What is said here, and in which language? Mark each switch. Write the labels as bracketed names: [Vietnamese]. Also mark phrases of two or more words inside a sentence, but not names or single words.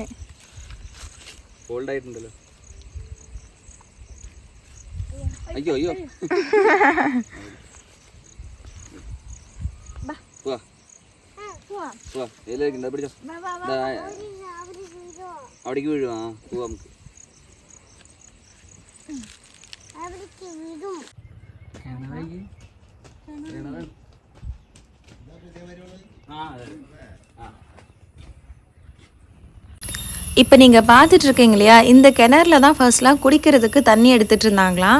[Malayalam] ഫോൾഡ് ആയിട്ടുണ്ടല്ലോ. അയ്യോ അയ്യോ. പിടിച്ചോ. അവിടേക്ക് വീഴും. ആ പോവാ നമുക്ക്. [Tamil] இப்போ நீங்கள் பார்த்துட்டு இருக்கீங்க இல்லையா, இந்த கிணறுல தான் ஃபர்ஸ்ட்லாம் குடிக்கிறதுக்கு தண்ணி எடுத்துகிட்டு இருந்தாங்களாம்.